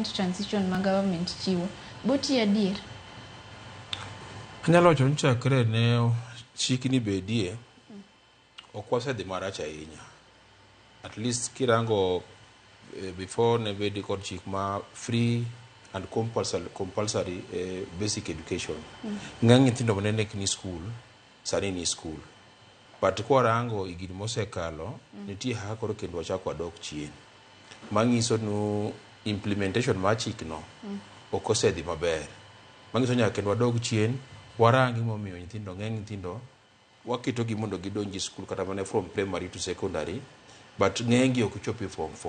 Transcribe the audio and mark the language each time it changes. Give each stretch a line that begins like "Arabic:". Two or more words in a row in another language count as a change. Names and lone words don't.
Luo (Kenya and Tanzania): 100% transition ma government chiwo. Buti adier. Anyalo wacho ni chakre ne chikni bedie ok wasedhi marach ahinya. At least kirango before ne bedi kod chik ma
English: free and compulsory basic education.
Luo (Kenya and Tanzania): Ng'eny nyithindo manene ni school sani ni school. But kwarango igini mosekalo nitie haka koro kendo wachako wadok chien. Mangiso nu implementation ma chikno ok osedhi maber. Mangiso nyaka kendo wadok chien warangi momiyo nyithindo ng'eny nyithindo waketo gi mondo gidonji school kata mana
English: from primary to secondary,
Luo (Kenya and Tanzania): but ng'eny ok chopi form 4.